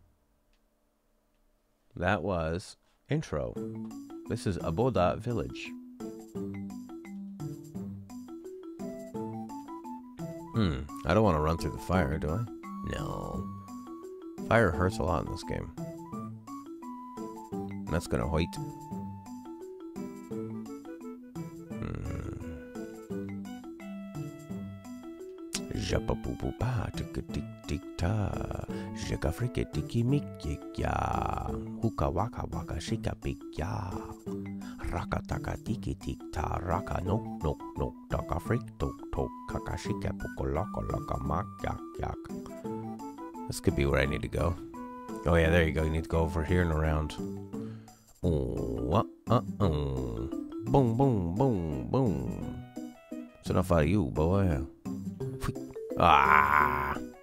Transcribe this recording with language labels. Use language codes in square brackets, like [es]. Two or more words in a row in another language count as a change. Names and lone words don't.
[en] That was intro. This is Aboda Village. I don't want to run through the fire, do I? No. Fire hurts a lot in this game. And that's gonna hoit. Japapupupa tika-tik-tik-ta Jaka-frika-tiki-mik-ya Huka-waka-waka shika-pik-ya Raka-taka-tiki-tik-ta Raka-nok-nok-nok Taka-frik-tok-tok Kaka-shika-puka-laka-laka-mak-yak-yak. This could be where I need to go. Oh yeah, there you go. You need to go over here and around. Oh, boom, boom, boom, boom. It's enough out of you, boy. Ah!